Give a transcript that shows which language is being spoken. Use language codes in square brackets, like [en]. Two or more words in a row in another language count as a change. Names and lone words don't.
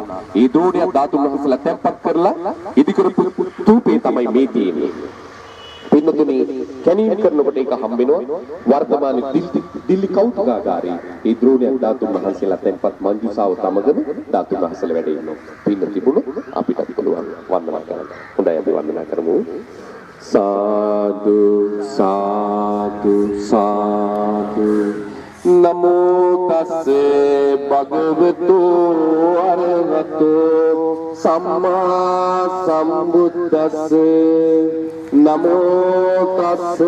[si] ඒ ද්‍රෝණිය ධාතුන් වහන්සේලා තැන්පත් කරලා ඉදිකරපු තූපේ තමයි මේ තියෙන්නේ. පින්නතුනි කැණීම් කරනකොට ඒක හම් වෙනවා වර්තමානයේ දිල්ලි කෞතුකාගාරයේ ඒ ද්‍රෝණිය ධාතුන් වහන්සේලා තැන්පත් මංජුසාව තමගම ධාතුන් වහන්සේලා වැඩ ඉන්නවා. පින්න තිබුණු අපිට පුළුවන් වන්දනා කරන්න. හොඳයි අපි වන්දනා කරමු. [pi] साधु साधु साधु नमो तस्से भगवतो अरहतो सम्मा सम्बुद्धस्से नमो तस्से